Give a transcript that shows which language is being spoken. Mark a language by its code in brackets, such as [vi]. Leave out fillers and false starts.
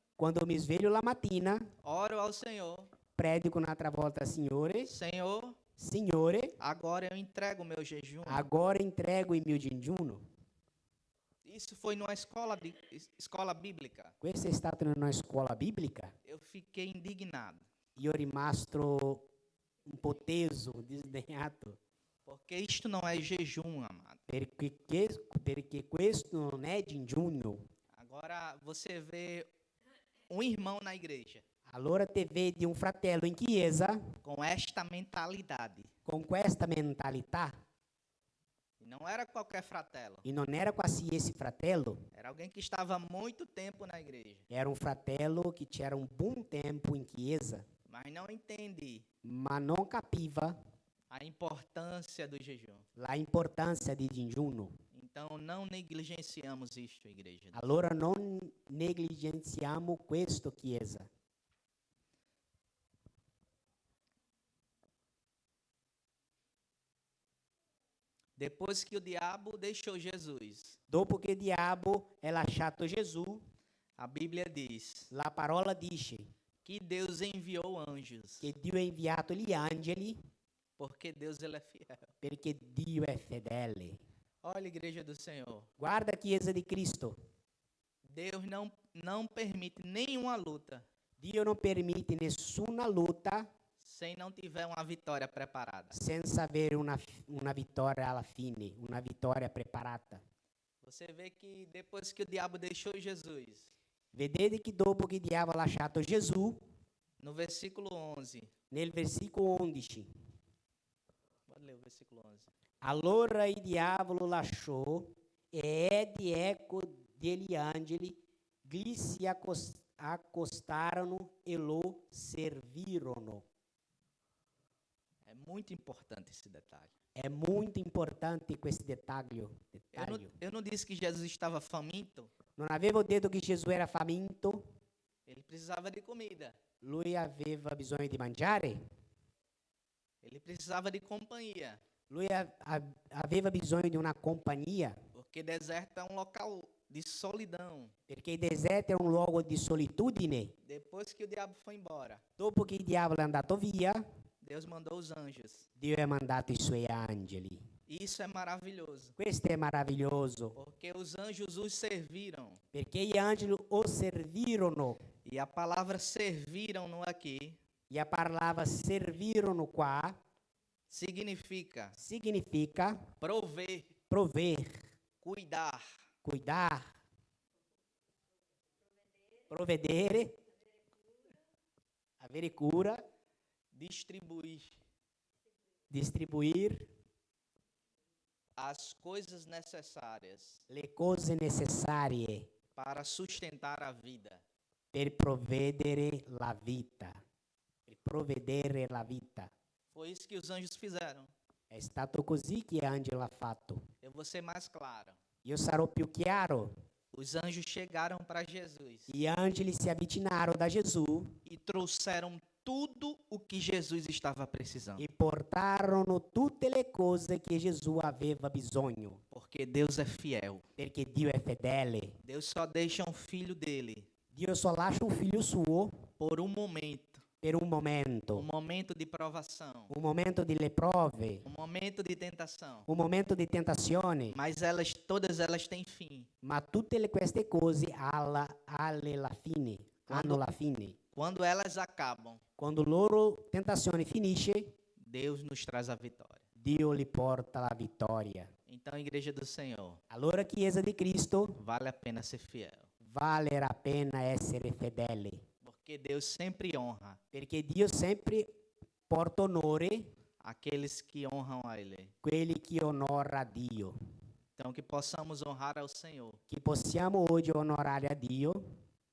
[it] Quando mi sveglio la mattina, [pt] oro ao Senhor. [it] predico un'altra volta, Signore, [pt] Senhor, agora eu entrego o meu jejum. [it] agora entrego il mio digiuno. [pt] Isso foi numa escola bíblica. [it] Questo è stato in una scuola biblica. [pt] Eu fiquei indignado, [it] Io rimasto un po' teso, disdegnato, [pt] porque isto não é jejum, amado. [it] perché questo non è digiuno. [pt] Agora você vê um irmão na igreja. [it] Allora te vedi un fratello in chiesa [pt] com esta mentalidade. [it] con questa mentalità [pt] E não era qualquer fratelo. [it] e non era qualsiasi fratello, [pt] Era alguém que estava há muito tempo na igreja, [it] era un fratello che c'era un buon tempo in chiesa, [pt] mas não entende [it] ma non capiva [pt] a importância do jejum. [it] la importanza di digiuno. [pt] Então não negligenciamos isto, igreja. [it] Allora non negligenziamo questo, chiesa. [pt] Depois que o diabo deixou Jesus, [it] Dopo che il diavolo è lasciato Gesù, [pt] a Bíblia diz [it] la parola dice [pt] que Deus enviou anjos, [it] che Dio ha inviato gli angeli [pt] porque Deus ele é fiel. [it] perché Dio è fedele. [pt] Olha, igreja do Senhor, [it] Guarda, chiesa di Cristo, [pt] Deus não permite nenhuma luta [it] Dio non permette nessuna lotta [pt] sem não tiver uma vitória preparada. [it] senza avere una vittoria alla fine, una vittoria preparata. [pt] Você vê que depois que o diabo deixou Jesus, [it] Vedete che dopo che il diavolo ha lasciato Gesù, [pt] no versículo 11, [it] nel versicolo 11, [pt] pode ler o versículo 11. [it] allora il diavolo lasciò e di eco degli angeli gli si accostarono e lo servirono. [pt] É muito importante esse detalhe. [it] È molto importante questo dettaglio. [pt] Eu não disse que Jesus estava faminto, [it] Non avevo detto che Gesù era faminto, [pt] ele precisava de comida, [it] lui aveva bisogno di mangiare, [pt] ele precisava de companhia, [it] lui aveva bisogno di una compagnia, [pt] porque deserto é um local de solidão. [it] perché il deserto è un luogo di solitudine. [pt] Depois que o diabo foi embora, [it] Dopo che il diavolo è andato via, [pt] Deus mandou os anjos. [it] Dio ha mandato i suoi angeli. [pt] Isso é maravilhoso, [it] Questo è meraviglioso, [pt] porque os anjos os serviram. [it] perché gli angeli o servirono, [pt] E a palavra serviram aqui [it] e a parlava servirono qua, [pt] significa [it] significa [pt] prover, prover, cuidar, cuidar, [it] provvedere, avere cura, [pt] distribuir distribuir as coisas necessárias [it] le cose necessarie [pt] para sustentar a vida. [it] per provvedere la vita. Per provvedere la vita. [pt] Foi isso que os anjos fizeram. [it] È stato così che Angelo ha fatto. [pt] Eu vou ser mais claro. [it] Io sarò più chiaro. [pt] Os anjos chegaram para Jesus [it] Gli angeli si avvicinarono da Gesù [pt] e trouxeram tudo o que Jesus estava precisando. [it] e portarono tutte le cose che Gesù aveva bisogno. [pt] Porque Deus é fiel. [it] Perché Dio è fedele. [pt] Deus só deixa um filho dele [it] Dio só lascia un figlio suo [pt] por um momento. [it] per un momento. [pt] Um momento de provação. [it] Un momento delle prove. [pt] Um momento de tentação. [it] Un momento di tentazione. [pt] Mas todas elas têm fim. [it] Ma tutte queste cose hanno la fine. Hanno la fine. [pt] Quando elas acabam, [it] Quando loro tentazione finisce, [pt] Deus nos traz a vitória. [it] Dio li porta la vittoria. [pt] Então, Igreja do Senhor, [it] Allora, Chiesa di Cristo, [pt] vale a pena ser fiel. [it] vale la pena essere fedele, [pt] Porque Deus sempre honra [it] perché Dio sempre porta onore [pt] aqueles que honram a Ele. [it] quelli che onora Dio. [pt] Então, que possamos honrar ao Senhor. [it] Che possiamo oggi onorare a Dio,